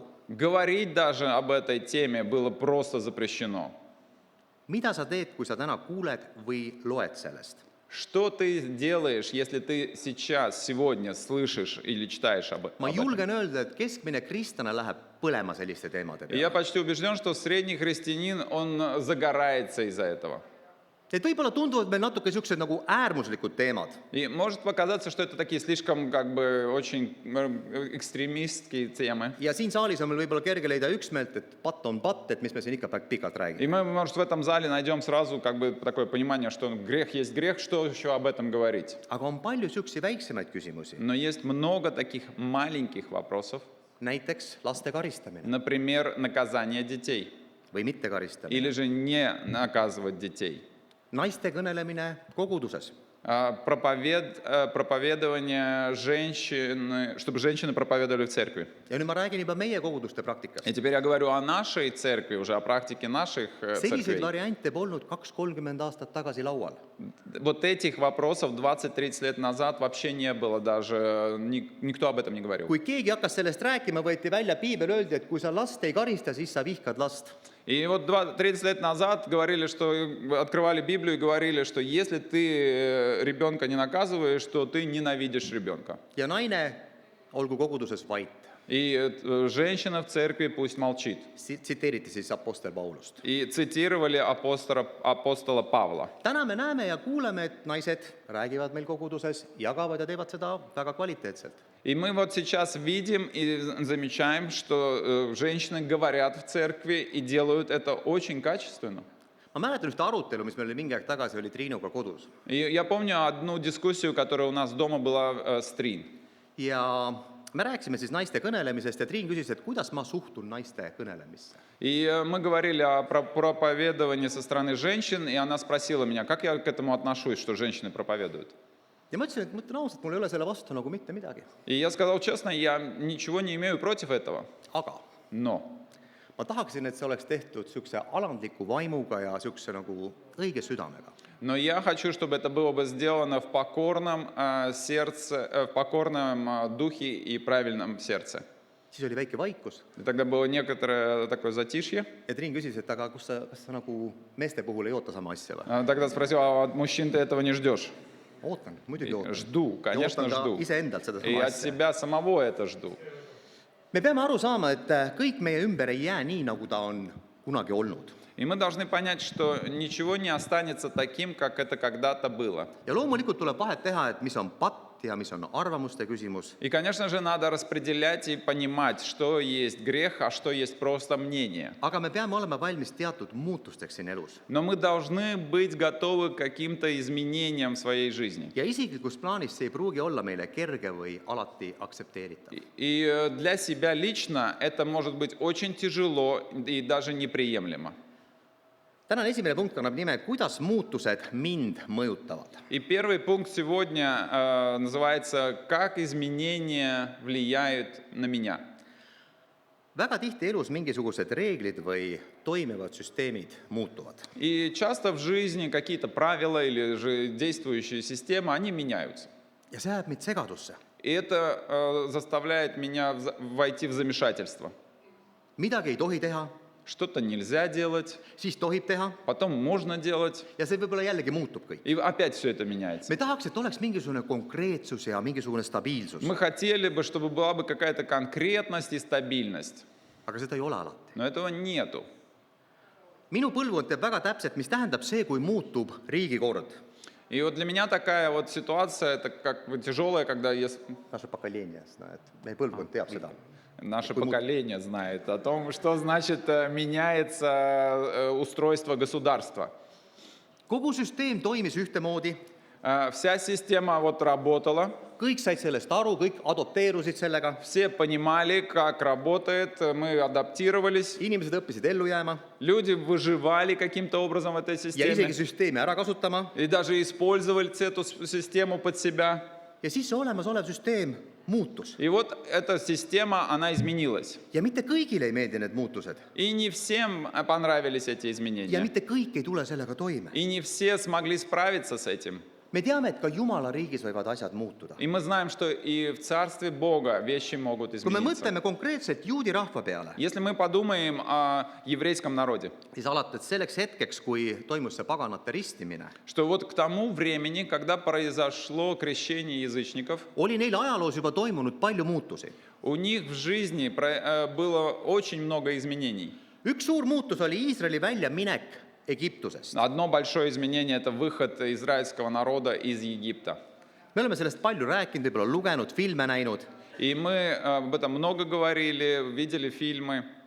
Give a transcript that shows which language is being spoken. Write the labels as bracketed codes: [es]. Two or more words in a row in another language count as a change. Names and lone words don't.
[ru] говорить даже об этой теме было просто запрещено. [et] Mida sa teed, kui sa täna kuuled või loed sellest? [ru] Что ты делаешь, если ты сейчас, сегодня слышишь или читаешь об [et] Ma [ru] этом? [et] julgen öelda, et keskmine kristlane läheb põlema selliste teemade [ru] И я [et] peale. [ru] почти убежден, что средний христианин, он загорается из-за этого. [et] Et võib-olla tunduvad meil natuke niisugused nagu äärmuslikud teemad. [ru] И может показаться, что это такие слишком как бы очень экстремистские темы. [et] Ja siin saalis on meil võib-olla kerge leida üksmeelt, et patt on patt, et mis me siin ikka pikalt [ru] И [et] räägime. [ru] мы, может, в этом зале найдем сразу как бы такое понимание, что грех есть грех, что еще об этом говорить. [et] Aga on palju niisuguseid väiksemaid küsimusi. [ru] Но есть много таких маленьких вопросов, [et] Näiteks laste karistamine [ru] например, наказание детей [et] või mitte karistamine. [ru] или же не наказывать детей. [et] Naiste kõnelemine koguduses. [ru] Проповедование женщины, чтобы женщины проповедовали в церкви. [et] Ja nüüd ma räägin juba meie koguduste praktikast. [ru] И теперь я говорю о нашей церкви, уже о практике наших [et] Selliseid [ru] церквей. [et] variante polnud 2-30 aastat tagasi laual. [ru] Вот этих вопросов 20-30 лет назад вообще не было даже, никто об этом не говорил. [et] Kui keegi hakkas sellest rääkima, võeti välja piibel, öeldi, et kui sa last ei karista, siis sa vihkad last. [ru] И вот 30 лет назад говорили, что открывали Библию и говорили, что если ты ребенка не наказываешь, то ты ненавидишь ребенка. [et] Ja naine olgu koguduses vait. [ru] И женщина в церкви пусть молчит. [et] Tsiteeriti siis Apostel Paulust. [ru] И цитировали апостола Павла. [et] Täna me näeme ja kuuleme, et naised räägivad meil koguduses, jagavad ja teevad seda väga kvaliteetselt. [ru] И мы вот сейчас видим и замечаем, что женщины говорят в церкви и делают это очень качественно. [et] Ma mäletan ühte arutelu, mis meil oli mingi aeg tagasi, oli Triinuga kodus. [ru] И я помню одну дискуссию, которая у нас дома была с Трин. [et] ja me rääkisime siis naiste kõnelemisest ja Triin küsis, et kuidas ma suhtun naiste kõnelemisse. [ru] И мы говорили о проповедовании со стороны женщин, и она спросила меня, как я к этому отношусь, что женщины проповедуют. [et] Ja ma ütlesin, et mõtlen ausalt, mul ei ole selle vastu nagu mitte midagi. [ru] И я сказал честно, я ничего не имею против этого. [et] Aga [ru] Но [et] ma tahaksin, et see oleks tehtud niisuguse alandliku vaimuga ja niisuguse nagu õige südamega. [ru] Но я хочу, чтобы это было бы сделано в покорном сердце, в покорном духе и правильном сердце. [et] Siis oli väike vaikus [ru] И тогда было некоторое такое затишье. [et] ja Triin küsis, et aga kas sa nagu meeste puhul ei oota sama asja või? [ru] Тогда спросил, а от мужчин ты этого не ждешь? [et] Ootan, muidugi ootan. [ru] Жду, [et] Ja [ru] конечно, [et] ootan ka [ru] жду. [et] iseendalt seda [ru] И [et] sama [ru] от [et] asja. [ru] себя самого это жду. [et] Me peame aru saama, et kõik meie ümber ei jää nii, nagu ta on kunagi olnud. [ru] И мы должны понять, что ничего не останется таким, как это когда-то было. [et] Ja loomulikult tuleb vahet teha, et mis on patt ja mis on arvamuste küsimus. [ru] И, конечно же, надо распределять и понимать, что есть грех, а что есть просто мнение. [et] Aga me peame olema valmis teatud muutusteks siin elus. [ru] Но мы должны быть готовы к каким-то изменениям в своей жизни. [et] Ja isiklikus plaanis see ei pruugi olla meile kerge või alati aktsepteeritav. [ru] И для себя лично это может быть очень тяжело и даже неприемлемо. [et] Tänane esimene punkt kannab nime, kuidas muutused mind mõjutavad. [ru] И первый пункт сегодня называется «Как изменения влияют на меня». [et] Väga tihti elus mingisugused reeglid või toimivad süsteemid muutuvad. [ru] И часто в жизни какие-то правила или же действующие системы, они меняются. [et] Ja see ajab mind segadusse. [ru] И это заставляет меня войти в замешательство. [et] Midagi ei tohi teha, [ru] Что-то нельзя делать, [et] siis tohib teha [ru] потом можно делать, [et] ja see võib-olla jällegi muutub kõik. [ru] и опять все это меняется. [et] Me tahaks, et oleks mingisugune konkreetsus ja mingisugune stabiilsus, [ru] Мы хотели бы, чтобы была бы какая-то конкретность и стабильность, [et] aga seda ei ole alati. [ru] но этого нету. [et] Minu põlvkond teab väga täpselt, mis tähendab see, kui muutub riigikord. [ru] И вот для меня такая вот ситуация, это как бы тяжелая, когда Naše поколение знает, [et] meie põlvkond teab seda. [ru] наше поколение знает о том, что значит меняется устройство государства. [et] Kogu süsteem toimis ühtemoodi, [ru] Вся система вот работала, [et] kõik said sellest aru, kõik adopteerusid sellega, [ru] все понимали, как работает, мы адаптировались, [et] inimesed õppisid ellu jääma [ru] люди выживали каким-то образом в этой [et] ja [ru] системе [et] isegi süsteemi ära kasutama [ru] и даже использовали эту систему под себя. [et] ja siis see olemasolev süsteem muutus. [ru] И вот эта система, она изменилась. [et] Ja mitte kõigile ei meeldi need muutused [ru] И не всем понравились эти [et] ja [ru] изменения. [et] mitte kõik ei tule sellega toime. [ru] И не все смогли справиться с этим. [et] Me teame, et ka Jumala riigis võivad asjad muutuda. [ru] И мы знаем, что и в Царстве Бога вещи могут [et] Kui me [ru] измениться. [et] mõtleme konkreetselt juudi rahva peale, [ru] Если мы подумаем о еврейском народе, [et] siis alates selleks hetkeks, kui toimus see paganate ristimine, [ru] что вот к тому времени, когда произошло крещение язычников, [et] oli neil ajaloos juba toimunud palju muutusi. [ru] у них в жизни было очень много изменений. [et] Üks suur muutus oli Iisraeli väljaminek Egiptusest. [ru] Одно большое изменение – это выход израильского народа из Египта. [et] Me oleme sellest palju rääkinud, võib-olla lugenud, filme näinud. [ru] И мы об этом много говорили, видели фильмы.